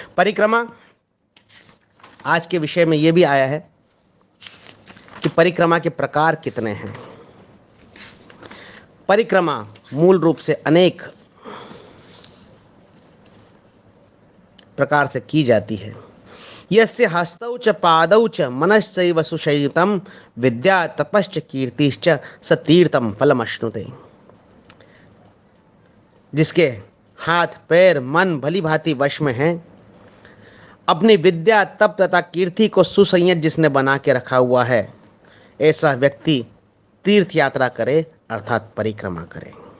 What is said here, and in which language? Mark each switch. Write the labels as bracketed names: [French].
[Hindi] परिक्रमा आज के विषय में यह भी आया है कि परिक्रमा के प्रकार कितने हैं। परिक्रमा मूल रूप से अनेक प्रकार से की जाती है। [Sanskrit] यस्य हस्तौ च पादौ च मनश्चैव सुशयितं विद्या तपश्च कीर्तिश्च स तीर्थम फलमश्नुते। [Hindi] जिसके हाथ पैर मन भली भांति वश में हैं, अपनी विद्या तप तथा कीर्ति को सुसंयत जिसने बना के रखा हुआ है, ऐसा व्यक्ति तीर्थ यात्रा करे, अर्थात परिक्रमा करे।